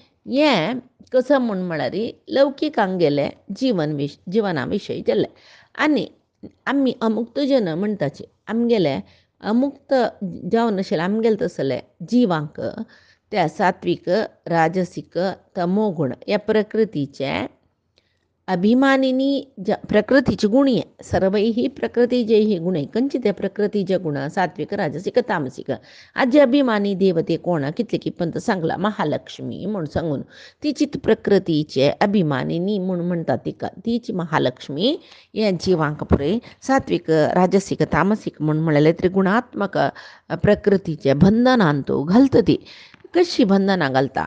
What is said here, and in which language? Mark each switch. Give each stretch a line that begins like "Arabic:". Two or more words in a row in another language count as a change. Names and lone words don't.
Konkani: हें कसं म्हळ्यार लौकिकांक गेले जिवना विशयी जाल्ले आनी आमी अमुक्त जन म्हणटाचे आमगेले अमुक्त जावन आशिल्ले आमगेले तसले जिवांक त्या सात्वीक राजसीक तमोगुण ह्या प्रकृतीचे अभिमानिनी प्रकृतीचे गुण हे
Sanskrit: सर्वैः प्रकृतीजैः
Konkani: गुणैः खंयचे प्रकृतीचे गुण सात्विक राजसीक तामसीक आज अभिमानी देवते कोण कितले की पंत सांगला महालक्ष्मी म्हूण सांगून तिची प्रकृतीचे अभिमानिनी म्हूण म्हणटा तिका तिची महालक्ष्मी हे जिवांक पळय सात्विक राजसीक तामसीक म्हूण म्हणलेले त्रिगुणात्मक प्रकृतीचे बंधनांत घालता ती कशी बंधनां घालता